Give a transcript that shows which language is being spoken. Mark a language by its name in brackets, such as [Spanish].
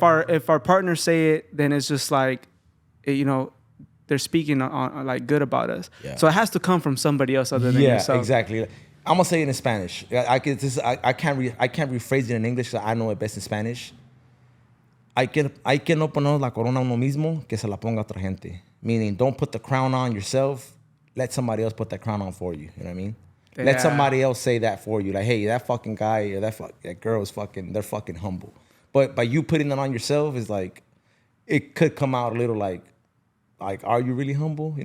[English] If our partners say it, then it's just like, you know, they're speaking on like good about us. Yeah. So it has to come from somebody else other than yourself. Exactly. I'm gonna say it in Spanish. I can't rephrase it in English. So I know it best in Spanish. [Spanish] Hay que no poner la corona uno mismo que se la ponga otra gente. [English] Meaning, don't put the crown on yourself. Let somebody else put that crown on for you. You know what I mean? Yeah. Let somebody else say that for you. Like, hey, that fucking guy or that girl is they're fucking humble. But by you putting it on yourself is like, it could come out a little like, are you really humble?